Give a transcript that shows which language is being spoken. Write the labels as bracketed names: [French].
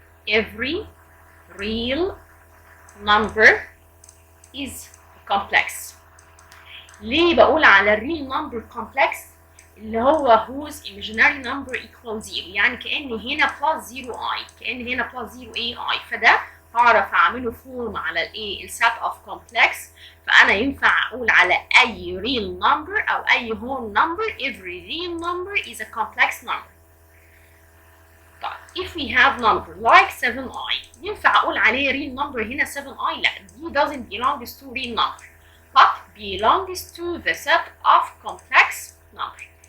[English] Every real number is complex. [Arabic] ليه بقول على الريل نمبر كومبلكس؟ اللي هو [English] whose imaginary number equals 0. [Arabic] يعني كأن هنا plus 0i، كأن هنا plus 0ai، فده هعرف اعمله فورم على الايه؟ السيت اوف كومبلكس. فانا ينفع اقول على اي [English] real number او اي whole number every real number is a complex number. طيب if we have number like 7i، [Arabic] ينفع اقول عليه [English] real number هنا 7i؟ [Arabic] لا، دي [English] doesn't belongs to real number but belongs to the set of complex number.